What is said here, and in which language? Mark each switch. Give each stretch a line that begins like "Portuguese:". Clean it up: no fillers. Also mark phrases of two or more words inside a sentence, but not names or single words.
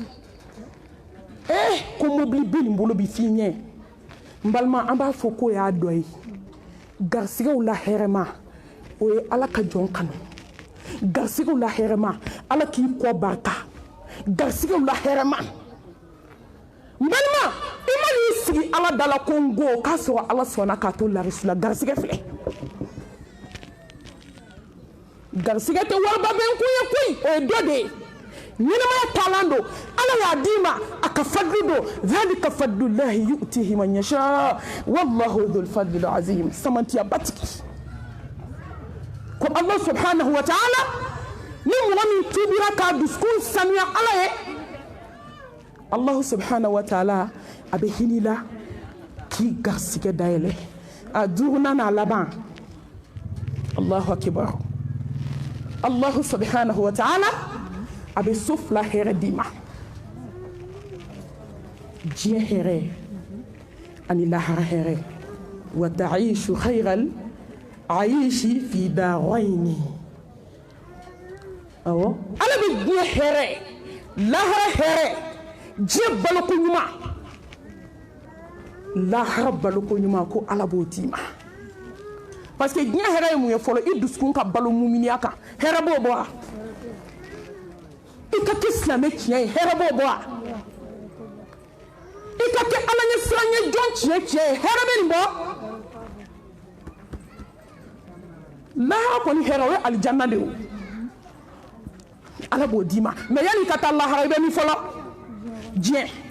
Bambara: ko mobili bɛ nin bolo bi f'i ɲɛ n balima an b'a fɔ k'o y'a dɔ ye garisɛgɛw la hɛrɛma o ye ala ka jɔn kanu garisɛgɛw la hɛrɛma ala k'i kɔ barika garisɛgɛw la hɛrɛma n balima i ma n'i sigi ala da la ko n go k'a sɔrɔ ala sɔnna k'a to larisi la garisɛgɛ filɛ garisɛgɛ tɛ wariba bɛ n kun ye koyi o ye dɔ de ye ɲɛnɛmaya taalan don ala y'a d'i ma a ka fadlu don
Arabic: ذلك فضل الله يؤتيه من يشاء والله ذو الفضل
Bambara: azim samantiya batigi ko
Arabic: الله سبحانه وتعالى
Bambara: ni mɔgɔ min tubira k'a dusukun sanuya ala ye
Arabic: الله سبحانه وتعالى
Bambara: a bɛ hinɛ la k'i garisɛgɛ dayɛlɛ a duurunan n'a laban
Arabic: الله أكبر الله سبحانه وتعالى
Bambara: a bɛ so fila hɛrɛ d'i ma diɲɛ hɛrɛ ani lahara hɛrɛ
Arabic: وتعيش خير العيش في الدارين
Bambara: awɔ ala bɛ diɲɛ hɛrɛ lahara hɛrɛ diɲɛ baloko ɲuman lahara baloko ɲuman ko ala b'o d'i ma
French: parce que
Bambara: diɲɛ hɛrɛ ye mun ye fɔlɔ i dusukun ka balo muminiya kan hɛrɛ b'o bɔ wa i ka kɛ silamɛ tiɲɛ ye hɛrɛ b'o bɔ wa i ka kɛ ala ɲɛ siran ɲɛ jɔn tiɲɛ ye hɛrɛ bɛ nin bɔ lahara kɔni hɛrɛ o ye alijanna de ye ala b'o d'i ma mais yanni i ka taa lahara i bɛ min fɔlɔ diɲɛ